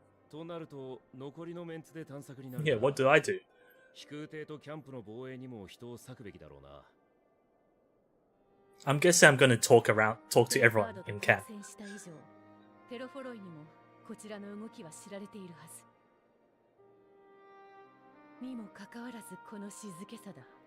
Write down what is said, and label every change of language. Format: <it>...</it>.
<ja>となると残りのメンツで探索になる。</ja> <en>Yeah, what do I do?</en> <ja>飛空艇とキャンプの防衛にも人を割くべきだろうな。</ja> <en>I'm guessing I'm gonna talk to everyone in camp.</en> <ja>テロフォロイにもこちらの動きは知られているはず。にもかかわらずこの静けさだ。</ja>